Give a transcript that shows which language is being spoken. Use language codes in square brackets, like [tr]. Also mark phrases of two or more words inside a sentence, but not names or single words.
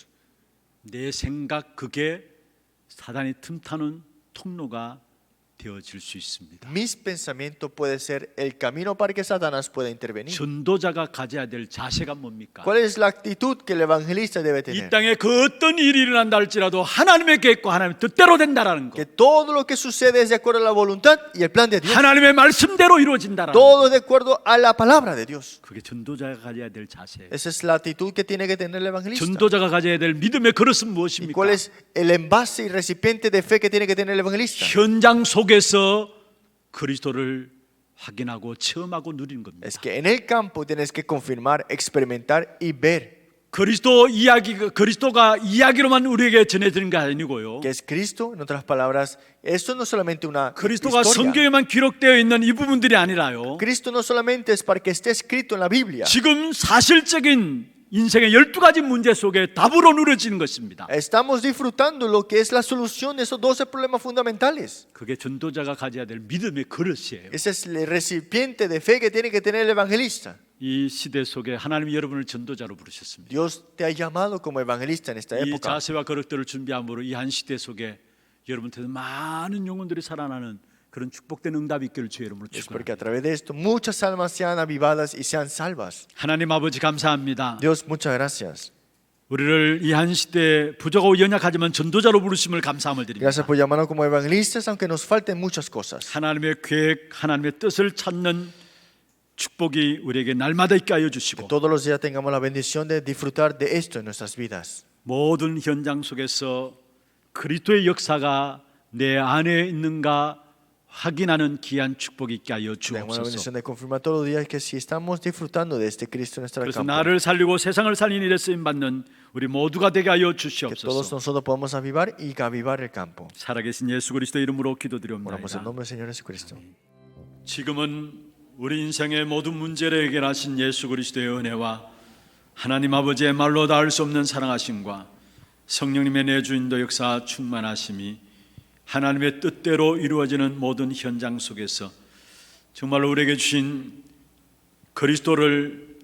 [ko] 내 생각 그게 사단이 틈타는 통로가 되어질 수 있습니다. [es] Mis pensamientos puede ser el camino para que Satanás pueda intervenir. [ko] 전도자가 가져야 될 자세가 뭡니까? [es] ¿Cuál es la actitud que el evangelista debe [ko] 이 [es] tener? [ko] 땅에 그 어떤 일이 일어난다 할지라도 하나님의 계획과 하나님의 뜻대로 된다라는 거. [es] Que todo lo que sucede es de acuerdo a la voluntad y el plan de Dios. [ko] 하나님의 말씀대로 이루어진다라는 거. [es] Todo de acuerdo a la palabra de Dios. [ko] 그게 전도자가 가져야 될 자세. [es] Esa es la actitud que tiene que tener el evangelista. [ko] 전도자가 가져야 될 믿음의 그릇은 [es] ¿Y [ko] 무엇입니까? [es] cuál es el envase y recipiente de fe que tiene que tener el evangelista? [ko] 현장 속에서 그리스도를 확인하고 체험하고 누리는 겁니다. [es] Es que en el campo tienes que confirmar, experimentar y ver [ko] 그리스도가 이야기로만 우리에게 전해지는 게 아니고요. [es] que es Cristo. En otras palabras, esto no es solamente una [ko] 그리스도가 [es] historia. [ko] 성경에만 기록되어 있는 이 부분들이 아니라요. [es] Cristo no solamente es para que esté escrito en la Biblia. [ko] 지금 사실적인 인생의 12가지 문제 속에 답으로 누려지는 것입니다. [es] Estamos disfrutando lo que es la solución de esos 12 problemas fundamentales. [ko] 그게 전도자가 가져야 될 믿음의 그릇이에요. [es] Ese es el recipiente de fe que tiene que tener el evangelista. [ko] 이 시대 속에 하나님이 여러분을 전도자로 부르셨습니다. [es] Dios te ha llamado como evangelista en esta [ko] 이 [es] época. [ko] 자세와 그릇들을 준비함으로 이 한 시대 속에 여러분한테 많은 영혼들이 살아나는 그런 축복된 응답이 있기를 주의 이름으로 [es] Es [ko] 축원합니다. [es] porque a través de esto muchas almas sean avivadas y sean salvas. [ko] 하나님 아버지 감사합니다. [es] Dios, muchas gracias. [ko] 우리를 이 한 시대 부족하고 연약하지만 전도자로 부르심을 감사함을 드립니다. [es] Gracias por llamarnos como evangelistas, aunque nos falten muchas cosas. [ko] 하나님의 계획, 하나님의 뜻을 찾는 축복이 우리에게 날마다 있게 하여 주시고 [es] Todos los días tengamos la bendición de disfrutar de esto en nuestras vidas. [ko] 모든 현장 속에서 그리스도의 역사가 내 안에 있는가 확인하는 귀한 축복이 있게 하여 [es] Tenemos la [ko] 주옵소서. [es] bendición de confirmar todos los días que si estamos disfrutando de este Cristo en nuestra [ko] 그래서 [es] campo, [ko] 나를 살리고 세상을 살리는 일에 쓰임 받는 우리 모두가 되게 하여 [es] que todos [ko] 주시옵소서. [es] nosotros podamos avivar y avivar el campo. [ko] 살아계신 예수 그리스도 이름으로 [es] Oramos en [ko] 기도드리옵나이다. [es] nombre del Señor Jesucristo. [ko] 지금은 우리 인생의 모든 문제를 해결하신 예수 그리스도의 은혜와 하나님 아버지의 말로 닿을 수 없는 사랑하심과 성령님의 내주인도 역사 충만하심이 하나님의 뜻대로 이루어지는 모든 현장 속에서 정말로 우리에게 주신 그리스도를